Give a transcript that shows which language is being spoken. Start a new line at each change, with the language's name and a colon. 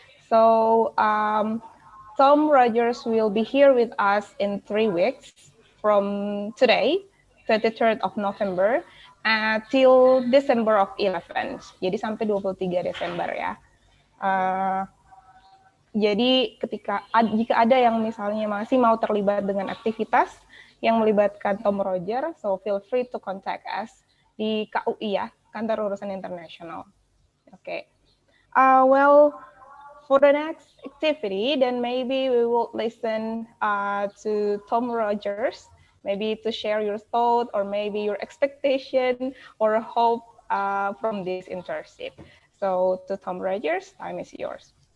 English: So Tom Rogers will be here with us in 3 weeks from today, 23rd of November, till December of 11.
Indonesian: Jadi sampai 23 Desember ya. Jadi jika ada yang misalnya masih mau terlibat dengan aktivitas yang melibatkan Tom Roger,
English: so feel free to contact us
Indonesian: di KUI ya, Kantor Urusan Internasional.
English: Okay. Well, for the next activity, then maybe we will listen to Tom Rogers, maybe to share your thought or maybe your expectation or hope from this internship. So to Tom Rogers, time is yours.